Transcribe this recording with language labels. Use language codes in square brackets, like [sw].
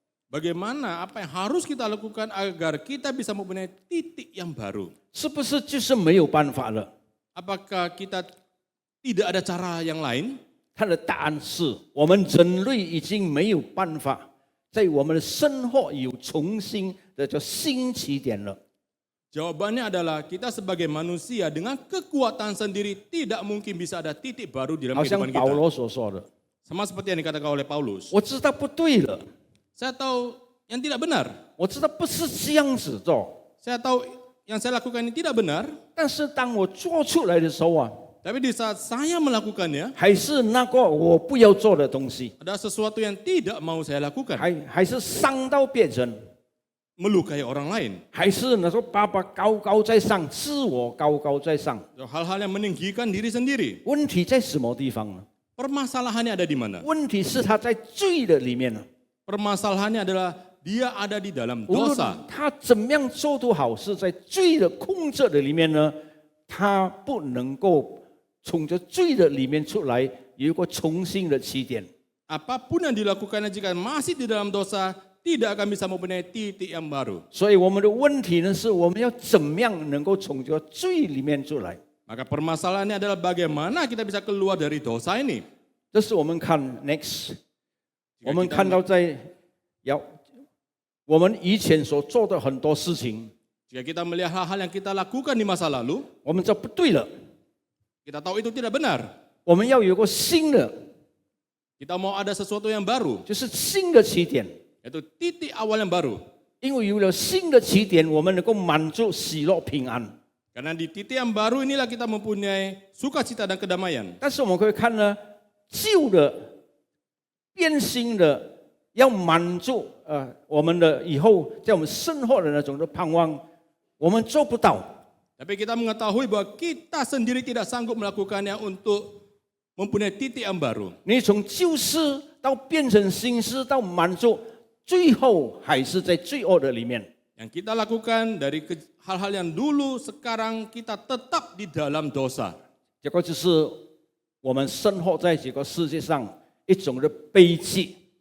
[id] Bagaimana apa yang harus kita lakukan agar kita bisa mempunyai titik yang baru? [zh] 是不是就是没有办法了？ [id] Apakah kita tidak ada cara yang lain? [zh] 他的答案是我们人类已经没有办法在我们的生活有重新的叫新起点了。 [id] Jawabannya adalah kita sebagai manusia dengan kekuatan sendiri tidak mungkin bisa ada titik baru di dalam [zh] 好像 [id] kehidupan kita. [zh] 罗所说的， [id] Sama seperti yang dikatakan oleh Paulus. [zh] 我知道不对了， [id] Saya tahu yang tidak benar. [zh] 我知道不是这样子做， [id] Saya tahu yang saya lakukan ini tidak benar. [zh] 但是当我做出来的时候啊， [id] Tapi di saat saya melakukannya, [zh] 还是那个我不要做的东西， [id] ada sesuatu yang tidak mau saya lakukan. [zh] 还是伤到别人， [id] Melukai orang lain. [zh] 还是那说爸爸高高在上，自我高高在上。 [id] Hal-hal yang meninggikan diri sendiri. [zh] 问题在什么地方呢？ [id] Permasalahannya ada di mana? [zh] 问题是他在罪的里面呢。 [id] Permasalahannya adalah dia ada di dalam [zh] 无论 [id] dosa. [zh] 他怎么样做都好，是在罪的控制的里面呢，他不能够从这罪的里面出来，有一个重新的起点。 [id] Apapun yang dilakukannya jika masih di dalam dosa, tidak akan bisa mempunyai titik yang baru. [zh] 所以我们的问题呢，是我们要怎么样能够从这个罪里面出来？ [id] Maka permasalahannya adalah bagaimana kita bisa keluar dari dosa ini. [zh] 这是我们看 next， [id] Jika [zh] 我们 [id] kita [zh] 看到我们以前所做的很多事情， [id] Jika kita melihat hal-hal yang kita lakukan di masa lalu, [zh] 我们这不对了， [id] kita tahu itu tidak benar. [zh] 我们要有个新的， [id] Kita mau ada sesuatu yang baru, [zh] 就是新的起点。 [id] yaitu titik awal yang baru. [zh] 因为有了新的起点，我们能够满足喜乐平安。 [id] Karena di titik yang baru inilah kita mempunyai sukacita dan kedamaian. [zh] 但是我们可以看呢，旧的、变新的，要满足我们的以后在我们生活的那种的盼望，我们做不到。 [id] Tapi kita mengetahui bahwa kita sendiri tidak sanggup melakukannya untuk mempunyai titik yang baru. [zh] 你从旧事到变成新事到满足，最后还是在罪恶的里面。 [id] Yang kita lakukan dari hal-hal yang dulu, sekarang kita tetap di dalam dosa. [zh] 这个就是我们生活在这个世界上一种的悲剧，